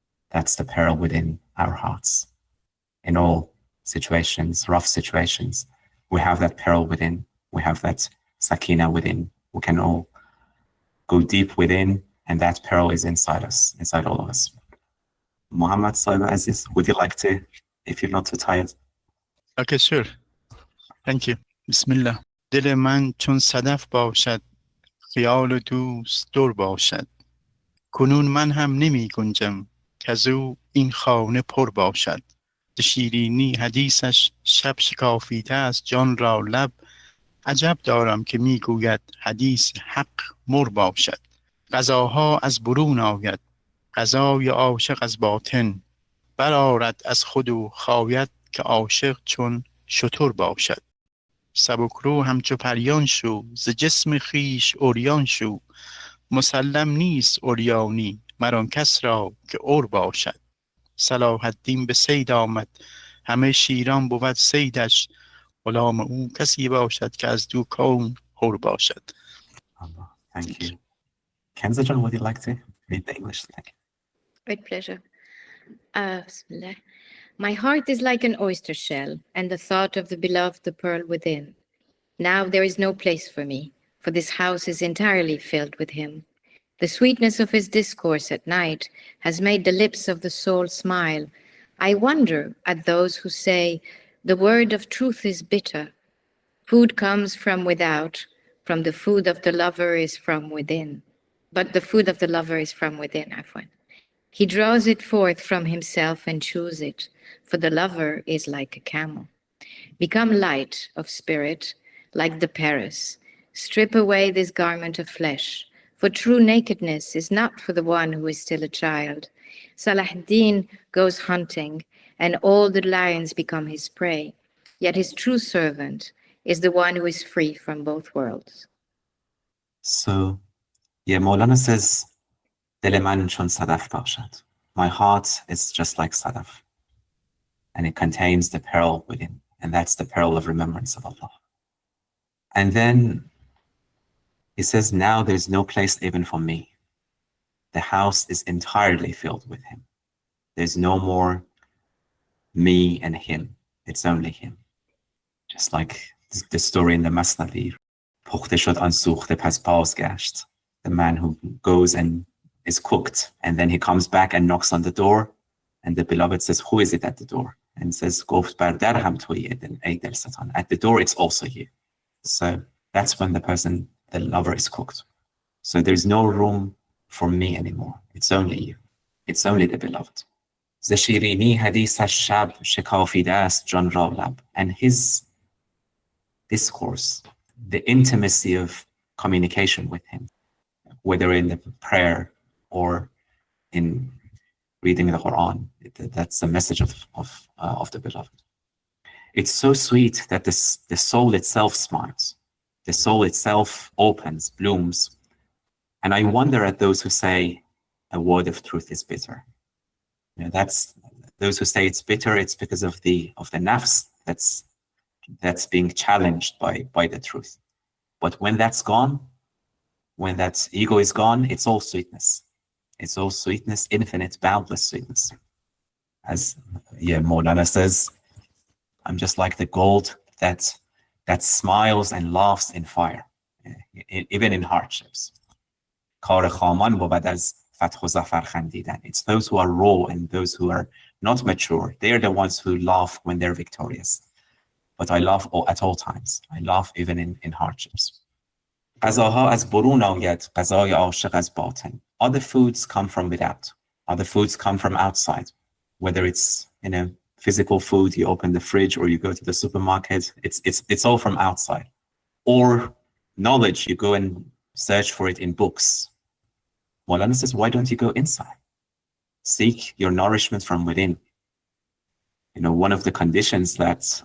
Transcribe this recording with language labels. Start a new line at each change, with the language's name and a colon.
English: That's the pearl within our hearts. In all situations, rough situations, we have that pearl within. We have that sakina within. We can all go deep within, and that pearl is inside us, inside all of us. Muhammad Saib Aziz, would you like to, if you're not too tired? Okay, sure. Thank you. Bismillah.
Persian: دل من چون صدف باشد، خیال دوست دور باشد. کنون من هم نمی گنجم، کزو این خانه پر باشد. شیرینی حدیثش شب شکافیده از جان را لب. عجب دارم که می گوید حدیث حق مر باشد. غذاها از برون آید، غذای عاشق از باطن. برآرد از خود و خاید، که عاشق چون شتر باشد. سبکرو همچو پریان شو، ز جسم خویش عریان شو. مسلم نیست عریانی، مر آن کس را که عر باشد. صلاح الدین به صید آمد، همه شیران بود صیدش. غلام او کسی باشد که از دو کون حر باشد.
English: Thank you. Kenza John, would you like to read the English? Thank you. With pleasure. Bismillah. My heart is like an oyster shell, and the thought of the beloved the pearl within. Now there is no place for me, for this house is entirely filled with him. The sweetness of his discourse at night has made the lips of the soul smile. I wonder at those who say, the word of truth is bitter. Food comes from without, from the food of the lover is from within. But the food of the lover is from within, Afwan. He draws it forth from himself and chews it, for the lover is like a camel. Become light of spirit, like the Paris. Strip away this garment of flesh, for true nakedness is not for the one who is still a child. Salah ad-Din goes hunting, and all the lions become his prey. Yet his true servant is the one who is free from both worlds. So, yeah, Maulana says,
Persian: دل من چون صدف باشد.
English: My heart is just like sadaf, and it contains the pearl within, and that's the pearl of remembrance of Allah. And then he says, now there's no place even for me. The house is entirely filled with him. There's no more me and him. It's only him. Just like the story in the Masnavi.
Persian: پخته شد آن سوخته پس بازگشت.
English: The man who goes and is cooked, and then he comes back and knocks on the door, and the beloved says, who is it at the door? And says,
Persian: گفت بر در هم تویی ای دل ستان.
English: At the door, it's also you. So that's when the person, the lover, is cooked. So there's no room for me anymore. It's only you. It's only the beloved.
Persian: ز شیرینی حدیثش شب شکافیده است جان را لب.
English: And his discourse, the intimacy of communication with him, whether in the prayer or in reading the Quran, that's the message of the beloved. It's so sweet that the soul itself smiles. The soul itself opens, blooms. And I wonder at those who say a word of truth is bitter. You know, that's those who say it's bitter, it's because of the nafs that's being challenged by the truth. But when that's gone, when that ego is gone, it's all sweetness. It's all sweetness, infinite, boundless sweetness. As Maulana says, I'm just like the gold that smiles and laughs in fire, even in hardships.
Persian: کار خامان بود از فتح و ظفر خندیدن.
English: It's those who are raw and those who are not mature. They are the ones who laugh when they're victorious. But I laugh at all times. I laugh even in hardships.
Persian: غذاها از برون آید، غذای عاشق از باطن.
English: Other foods come from without. Other foods come from outside. Whether it's physical food, you open the fridge or you go to the supermarket, it's all from outside. Or knowledge, you go and search for it in books. Maulana says, why don't you go inside? Seek your nourishment from within. One of the conditions that